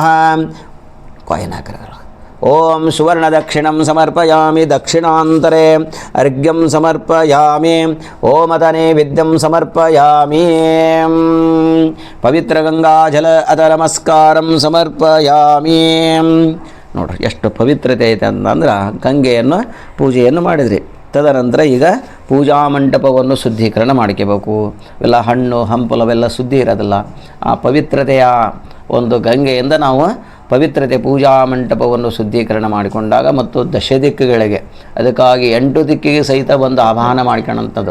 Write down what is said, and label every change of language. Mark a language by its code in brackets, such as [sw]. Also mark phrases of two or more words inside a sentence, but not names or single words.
[sa] ಕಾಯಿನಾಕರ. ಓಂ ಸುವರ್ಣ ದಕ್ಷಿಣಂ ಸಮರ್ಪಯಾಮಿ. ದಕ್ಷಿಣಾಂತರೆ ಅರ್ಘ್ಯಂ ಸಮರ್ಪಯಾಮಿ. ಓಮತ ನೈವೇದ್ಯಂ ಸಮರ್ಪಯಾಮಿ. ಪವಿತ್ರ ಗಂಗಾಜಲ ಅತ ನಮಸ್ಕಾರಂ ಸಮರ್ಪಯಾಮಿ. [kn] ನೋಡ್ರಿ ಎಷ್ಟು ಪವಿತ್ರತೆ ಐತೆ ಅಂತಂದ್ರೆ ಗಂಗೆಯನ್ನು ಪೂಜೆಯನ್ನು ಮಾಡಿದ್ರಿ. ತದನಂತರ ಈಗ ಪೂಜಾ ಮಂಟಪವನ್ನು ಶುದ್ಧೀಕರಣ ಮಾಡ್ಕೋಬೇಕು. ಇವೆಲ್ಲ ಹಣ್ಣು ಹಂಪಲವೆಲ್ಲ ಶುದ್ಧಿ ಇರೋದಿಲ್ಲ. ಆ ಪವಿತ್ರತೆಯ ಒಂದು ಗಂಗೆಯಿಂದ ನಾವು ಪವಿತ್ರತೆ ಪೂಜಾ ಮಂಟಪವನ್ನು ಶುದ್ಧೀಕರಣ ಮಾಡಿಕೊಂಡಾಗ ಮತ್ತು ದಶ ದಿಕ್ಕುಗಳಿಗೆ, ಅದಕ್ಕಾಗಿ 8 ದಿಕ್ಕಿಗೆ ಸಹಿತ ಒಂದು ಆವಾಹನ ಮಾಡ್ಕೊಳ್ಳೋಂಥದ್ದು.